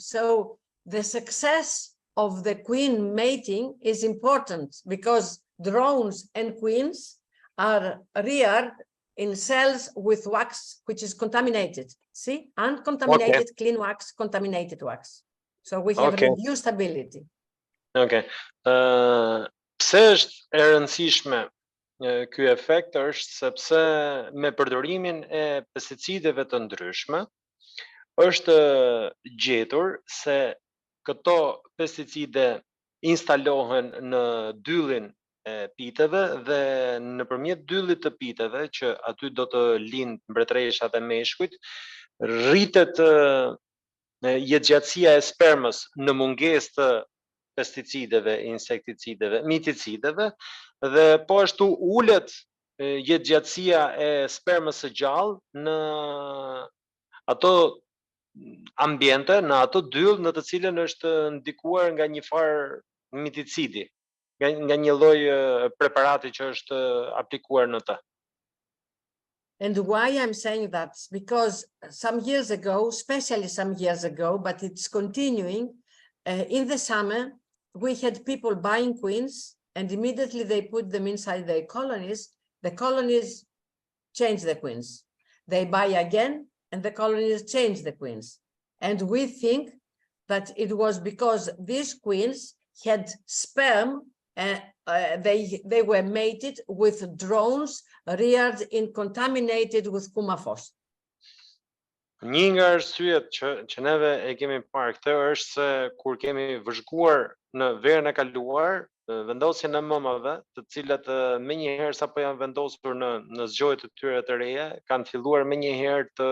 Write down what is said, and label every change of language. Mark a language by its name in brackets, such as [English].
[English] So the success of the queen mating is important, because drones and queens are reared in cells with wax which is contaminated. See, uncontaminated, clean wax, contaminated wax. So we have reduced ability. Okay. [Albanian] Pse është e rëndësishme ky efekt është sepse me përdorimin e pesticideve të ndryshme është gjetur se këto pesticide instalohen në dyllin e piteve dhe nëpërmjet dyllit të piteve që aty do të lind mbretëreshat e meshkujt, rritet jetëgjatësia e spermës në mungesë të pesticideve, insekticideve, miticideve, dhe po ashtu ulet jetëgjatësia e spermës së gjallë në ato ambiente, në ato dyll në të cilën është ndikuar nga një farë miticidi, nga një lloj preparati që është aplikuar në të. [English] And why I'm saying that? Because some years ago, especially some years ago, but it's continuing, in the summer, we had people buying queens, and immediately they put them inside their colonies. The colonies change the queens. They buy again, and the colonies change the queens. And we think that it was because these queens had sperm, they were mated with drones reared in contaminated with kumafos. [Albanian] Një nga arsyet që neve e kemi parë këtë është se kur kemi vëzhguar në verën e kaluar vendosjen e mëmave, të cilat menjëherë sapo janë vendosur në zgjohje të tyre të reja, kanë filluar menjëherë